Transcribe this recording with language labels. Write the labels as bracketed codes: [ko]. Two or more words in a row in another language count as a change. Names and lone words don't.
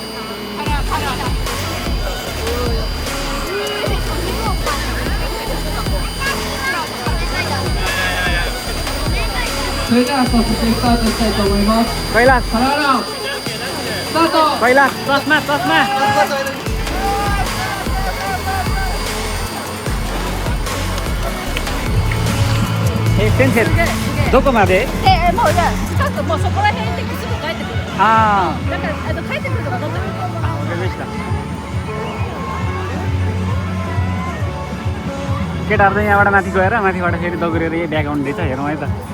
[ne] कैलाश कैलाश चस्मा चस्मा [ja] 先生どこまでもういや近くもうそこら辺ですぐ帰ってくる。あだから帰ってくるとか戻ってくる。あわかりました。 [ne] केटाहरु चाहिँ यहाँबाट माथि गएर माथिबाट फेरि दगुरेर यही ब्याग आउनु दिन्छ हेरौँ है त।